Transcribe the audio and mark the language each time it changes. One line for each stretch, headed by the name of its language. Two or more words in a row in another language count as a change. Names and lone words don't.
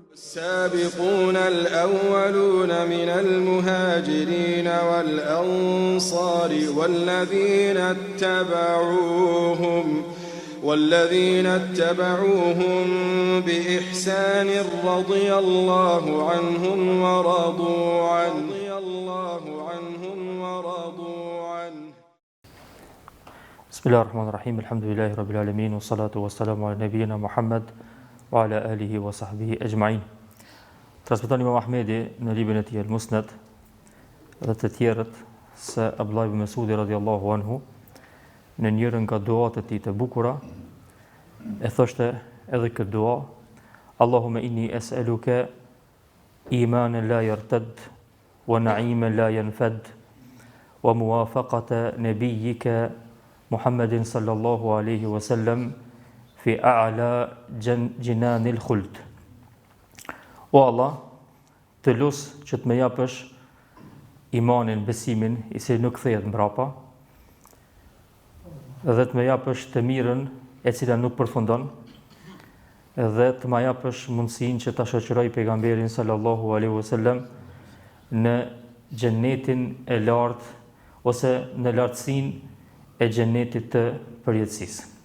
Arabic: والسابقون الأولون من المهاجرين والأنصار والذين اتبعوهم بإحسان رضي الله عنهم ورضوا عنه. بسم الله الرحمن الرحيم. الحمد لله رب العالمين والصلاة والسلام على نبينا محمد وعلى آله وصحبه أجمعين.
Albanian: Transmeton Imam Ahmedi në librin e tij Al-Musnad dhe të tjerët se Abdullah ibn Mesudi
Arabic: رضي الله عنه
Albanian: në njërin nga duat e tij të bukura e thoshte edhe këtë dua:
Arabic: اللهم إني أسألك إيمانا لا يرتد ونعيما لا ينفد وموافقة نبيك محمد صلى الله عليه وسلم في أعلى جنان الخلد.
Albanian: O Allah, të lusë që të më japësh imanin, besimin, i cili nuk kthehet mbrapa, dhe të më japësh të mirën e cila nuk përfundon, dhe të më japësh mundësinë që ta shoqëroj pejgamberin
Arabic: صلى الله عليه وسلم
Albanian: në xhenetin e lartë ose në lartësinë e xhenetit të përjetësisë.